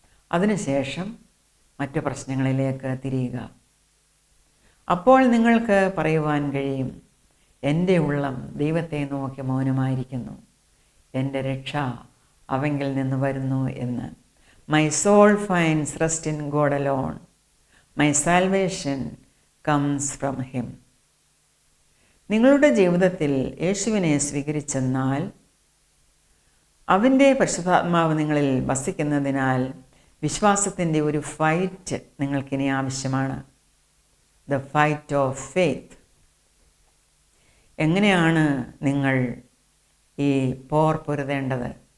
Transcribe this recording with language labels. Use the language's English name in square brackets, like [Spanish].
[Malayalam] അതിനുശേഷം മറ്റു പ്രശ്നങ്ങളിലേക്ക് തിരിയുക. അപ്പോൾ നിങ്ങൾക്ക് പറയുവാൻ കഴിയും, എൻ്റെ ഉള്ളം ദൈവത്തെ നോക്കി മൗനമായിരിക്കുന്നു, എൻ്റെ രക്ഷ അവങ്കിൽ നിന്ന് വരുന്നു എന്ന്. [English] My soul finds rest in God alone. My salvation comes from Him. [Malayalam] നിങ്ങളുടെ ജീവിതത്തിൽ യേശുവിനെ സ്വീകരിച്ചെന്നാൽ അവൻ്റെ പരിശുദ്ധാത്മാവ് നിങ്ങളിൽ വസിക്കുന്നതിനാൽ വിശ്വാസത്തിൻ്റെ ഒരു ഫൈറ്റ് നിങ്ങൾക്കിനി ആവശ്യമാണ്. [English] The fight of faith. [Malayalam] എങ്ങനെയാണ് നിങ്ങൾ ഈ പോർ പൊരുതേണ്ടത്?